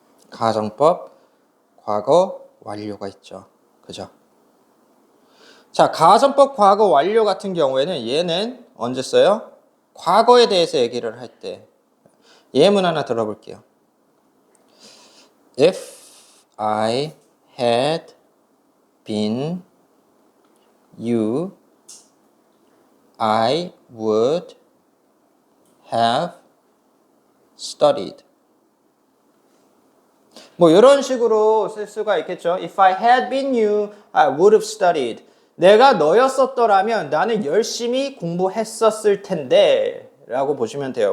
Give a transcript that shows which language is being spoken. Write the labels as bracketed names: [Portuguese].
[Korean] 가정법 과거 완료가 있죠. 그죠? 자, 가정법 과거 완료 같은 경우에는 얘는 언제 써요? 과거에 대해서 얘기를 할 때. 예문 하나 들어볼게요. [English] If I had been you, I would have studied. [Korean] 뭐 이런 식으로 쓸 수가 있겠죠. [English] If I had been you, I would have studied. [Korean] 내가 너였었더라면 나는 열심히 공부했었을 텐데 라고 보시면 돼요.